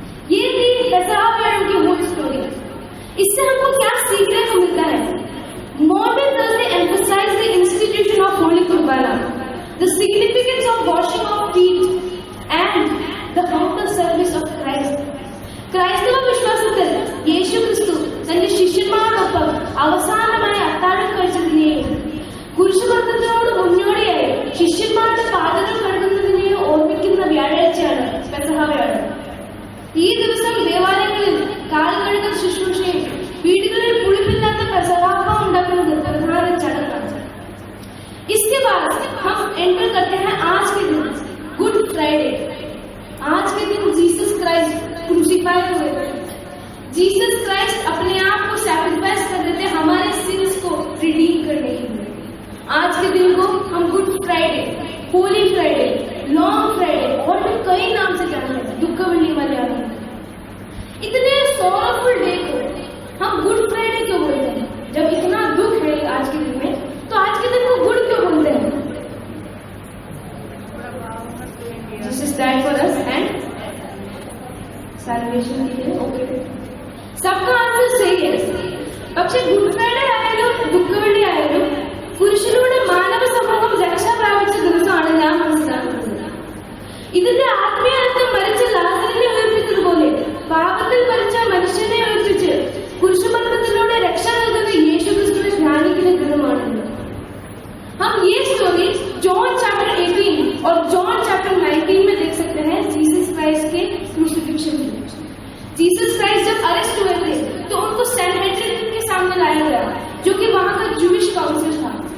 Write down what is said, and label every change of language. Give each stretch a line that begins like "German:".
Hindi: ये थी पेसहावर की मूल स्टोरी। इससे हमको क्या सीखने को मिलता है?
English: Maundy Thursday emphasise the institution of holy Qurbana, the significance of washing of feet and the humble service of Christ.
Malayalam: ക്രൈസ്തവ വിശ്വാസത്തിൽ യേശു ക്രിസ്തു തന്റെ ശിഷ്യന്മാരോടൊപ്പം അവസാനമായി അത്താഴം കഴിച്ചതിനെയും കുരിശുമരണത്തിനോട് മുന്നോടിയായി ശിഷ്യന്മാരുടെ പാദങ്ങൾ കഴുകുന്നതിനെയും ഓർമ്മിക്കുന്ന വ്യാഴാഴ്ചയാണ് പെസഹ വ്യാഴം. ഈ ദിവസം ദേവാലയങ്ങളിൽ കാൽ കഴുകൽ ശുശ്രൂഷയും വീടുകളിൽ പുളിപ്പില്ലാത്ത പെസഹാപ്പം ഉണ്ടാക്കുന്നത് പ്രധാന ചടങ്ങാണ്.
Hindi: इसके बाद हम एंटर करते हैं आज के दिन, गुड फ्राइडे. आज के दिन जीसस क्राइस्ट क्रूसिफाई हुए. जीसस क्राइस्ट अपने आप को सैक्रिफाइस कर देते हमारे सिंस को रिडीम करने के लिए. आज के दिन को हम good Friday, Holi Friday, long Friday और भी कई नाम से जानते हैं, दुखवल्ली वाले आते हैं. इतने सोरफुल डे को हम गुड फ्राइडे क्यों बोलते हैं? जब इतना दुख है आज के दिन में, तो आज के दिन को गुड क्यों बोलते हैं?
English: Jesus died for us and salvation
Hindi: के लिए. ओके, सबका आंसर सही है.
Malayalam: പക്ഷെ ഗുഡ് ഫ്രൈഡേ ആയാലും ദുഃഖവെള്ളി ആയാലും പുരുഷനിലൂടെ മാനവ സമൂഹം രക്ഷ പ്രാപിച്ച ദിവസമാണ് ഞാൻ മനസ്സിലാക്കുന്നത്. ഇതിന്റെ ആത്മീയ അർത്ഥം മരിച്ച ലാസറിനെ ഉയർപ്പിച്ചതുപോലെ പാപത്തിൽ മരിച്ച മനുഷ്യനെ ഉയർപ്പിച്ച് കുരിശുമരണത്തിലൂടെ രക്ഷ നൽകുന്ന യേശുക്രിസ്തുവിനെ ധ്യാനിക്കുന്ന ദിനമാണ്.
Hindi: हम ये स्टोरी जॉन चैप्टर 18 और जॉन चैप्टर 19 में देख सकते हैं. जीसस क्राइस्ट के क्रूसिफिक्शन में जीसस क्राइस्ट जब अरेस्ट हुए थे तो उनको सैनहेड्रिन के सामने लाया गया, जो कि वहां का जूइश काउंसिल था.